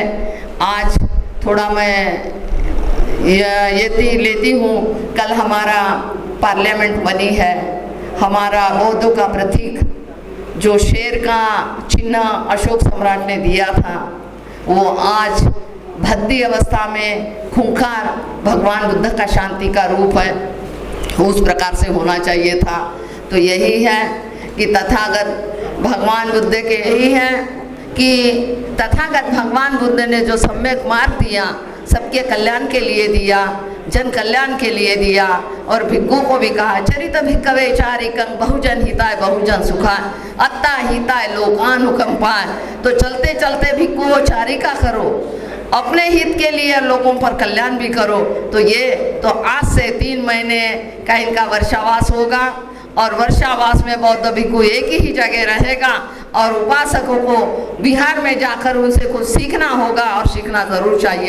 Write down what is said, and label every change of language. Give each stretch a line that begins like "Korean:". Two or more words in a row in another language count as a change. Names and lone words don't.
Hindi: आज थोड़ा मैं ये लेती हूँ, कल हमारा पार्लियामेंट बनी है, हमारा बौद्धों का प्रतीक जो शेर का चिन्ह अशोक सम्राट ने दिया था, वो आज भद्दी अवस्था में खूंखार भगवान बुद्ध का शांति का रूप है, उस प्रकार से होना चाहिए था। तो यही है कि तथागत भगवान बुद्ध के यही है कि तथागत भगवान बुद्ध ने जो सम्यक मार्ग दिया, सबके कल्याण के लिए दिया, जन कल्याण के लिए दिया। और भिक्खु को भी कहा
Pali: चरित भिक्खवे चारिकं बहुजन हिताय बहुजन सुखाय अत्ता हिताय लोकानुकंपाय।
Hindi: तो चलते चलते भिक्खु चारिका करो, अपने हित के लिए लोगों पर कल्याण भी करो। तो ये तो आज से 3 महीने का इनका वर्षावास होगा और वर्षावास में बौद्ध भिक्खु एक ही जगह रहेगा और उपासकों को बिहार में जाकर उनसे कुछ सीखना होगा और सीखना ज़रूर चाहिए।